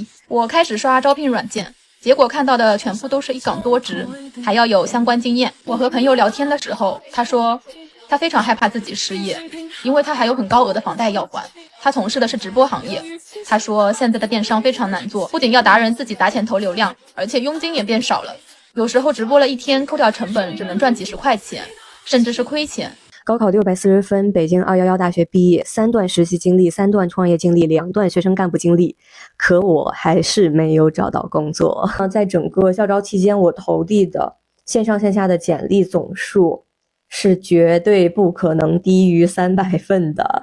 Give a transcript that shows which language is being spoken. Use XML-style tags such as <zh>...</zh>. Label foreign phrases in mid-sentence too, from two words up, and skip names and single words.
<zh>我開始刷招聘軟件，結果看到的全部都是一崗多職，還要有相關經驗。我和朋友聊天的時候，他說他非常害怕自己失業，因為他還有很高額的房貸要還。他從事的是直播行業，他說現在的電商非常難做，不僅要達人自己打錢投流量，而且佣金也變少了。有時候直播了1天，扣掉成本只能賺幾十塊錢，甚至是虧錢。高考640分，北京211大学畢業，3段實習經歷，3段創業經歷，2段學生幹部經歷，可我還是沒有找到工作。在整個校招期間，我投遞的線上線下的簡歷總數是絕對不可能低於300份的。</zh>